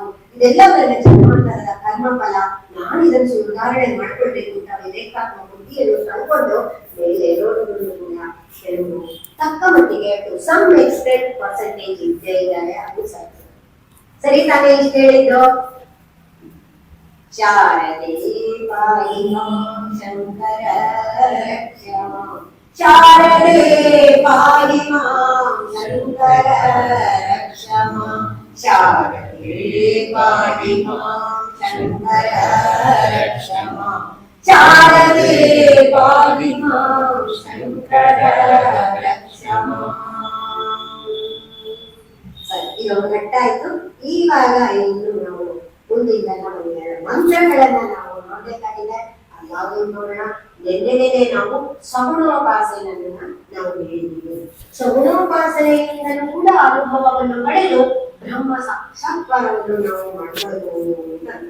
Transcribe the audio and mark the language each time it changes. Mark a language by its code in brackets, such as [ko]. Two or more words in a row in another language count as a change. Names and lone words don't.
[kn] ಇದೆಲ್ಲವನ್ನ ಜನ್ಮಾಂತರದ ಕರ್ಮಫಲ. ನಾನು ಇದನ್ನು ಸುಧಾರಣೆ ಮಾಡ್ಕೊಳ್ಬೇಕು ಅಂತ ವಿವೇಕಾತ್ಮ ಬುದ್ಧಿಯನ್ನು ಕಳ್ಕೊಂಡು ಮೇಲೆ ಇರೋದನ್ನು ಕೂಡ ಕೆಲವು ತಕ್ಕ ಮಟ್ಟಿಗೆ [en] to some extent percentage [kn] ಇದ್ದೇ ಇದ್ದಾರೆ. ಅದು ಸರಿ ತಾನೇ ಇಷ್ಟ ಹೇಳಿದ್ದು. [sa] ಶಾರದೆ ಪಾಹಿ ಮಾಂ ಶಂಕರ ರಕ್ಷ ಮಾಂ, ಶಾರದೆ ಪಾಹಿ ಮಾಂ ಶಂಕರ ರಕ್ಷ ಮಾಂ, ಶಾರದೆ ಪಾಹಿ ಮಾಂ ಶಂಕರ ರಕ್ಷ ಮಾಂ, ಶಾರದೆ ಪಾಹಿ ಮಾಂ ಶಂಕರ ರಕ್ಷ ಮಾಂ. [kn] ಸರಿ, ಇದು ಗಟ್ಟಾಯ್ತು. ಇವಾಗ ಇನ್ನು ನಾವು ಮುಂದಿನ ಒಂದು ಎರಡು ಮಂತ್ರಗಳನ್ನ ನಾವು ನೋಡ್ಬೇಕಾಗಿದೆ. ಯಾವುದು ನೋಡೋಣ. ನಿನ್ನೆ ನಾವು ಸಗುಣೋಪಾಸನೆಯನ್ನ ನಾವು ಹೇಳಿದ್ದೀವಿ. ಸಗುಣೋಪಾಸನೆಯಿಂದಲೂ ಕೂಡ ಅನುಭವವನ್ನು ಪಡೆದು ಬ್ರಹ್ಮ ಸಾಕ್ಷಾತ್ಕಾರವನ್ನು ನಾವು ಮಾಡಬಹುದು ಅಂತ ಅಂತಾರೆ.